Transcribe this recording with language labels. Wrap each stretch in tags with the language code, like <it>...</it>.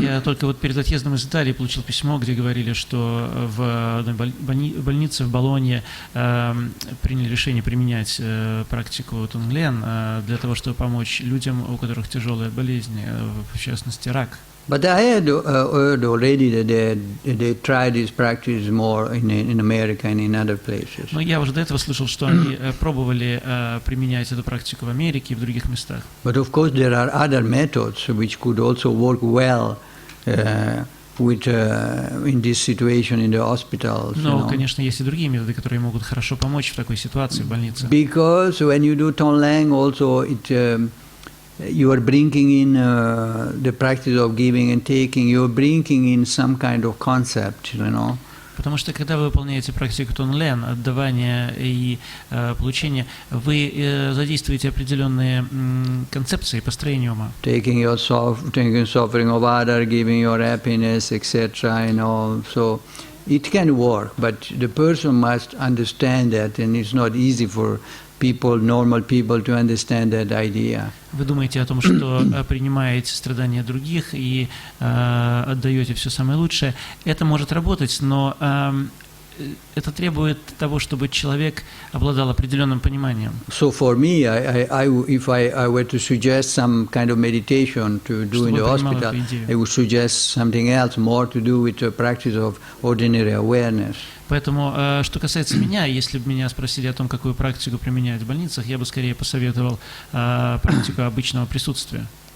<ru>Я только вот перед отъездом из Италии получил письмо, где говорили, что в больнице в Болонье приняли решение применять практику Тонглен для того, чтобы помочь людям, у которых тяжелые болезни, в частности рак.</ru> <en>But I had heard already that they tried this practice more in America and in other places.</en> <ru>Но я уже до этого слышал, что они пробовали применять эту практику в Америке и в других местах.</ru> <en>But of course there are other methods which could also work well with in this situation in the hospitals.</en> <ru>Но, конечно, есть и другие методы, которые могут хорошо помочь в такой ситуации в больнице.</ru> <en>Because when you do Tonglen also you are bringing in the practice of giving and taking, you are bringing in some kind of concept, you know.</en> <ru>Потому что когда вы выполняете практику Тонглен, отдавания и получения, вы задействуете определенные концепции построения ума.</ru> <en>Taking suffering of other, giving your happiness, etc. You know, so it can work, but the person must understand that, and it's not easy for normal people to understand that idea.</en> <ru>Вы думаете о том, что принимаете страдания других и отдаете все самое лучшее. Это может работать, но это требует того, чтобы человек обладал определенным пониманием.</ru> <en>So for me, if I were to suggest some kind of meditation to do in the hospital, I would suggest something else, more to do with the practice of ordinary awareness.</en> <ru>Поэтому, что касается меня, если бы меня спросили о том, какую практику применять в больницах, я бы скорее посоветовал практику обычного присутствия.</ru>